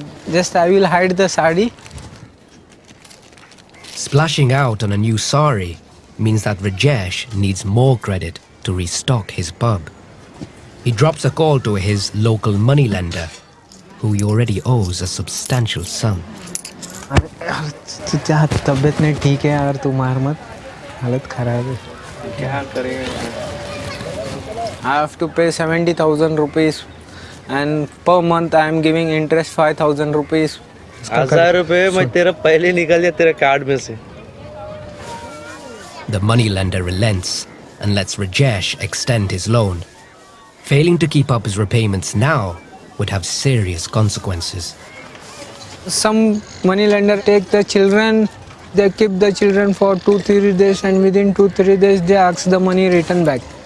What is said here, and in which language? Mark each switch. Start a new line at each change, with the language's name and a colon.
English: Just I will hide the sari. Splashing out on a new sari means that Rajesh needs more credit to restock his pub. He drops a call to his local moneylender, who he already owes a substantial sum.
Hindi: तुझे तबीयत नहीं ठीक है यार, तू मार मत, हालत खराब है. क्या करेगा?
English: I have to pay 70,000 rupees and per month I am giving interest 5,000 rupees.
Hindi: 1000 रुपए मैं तेरा पहले निकल गया तेरे कार्ड में से.
English: The moneylender relents and lets Rajesh extend his loan. Failing to keep up his repayments now would have serious consequences. Some money lender take the children, they keep the children for 2-3 days and within 2-3 days they ask the money return back.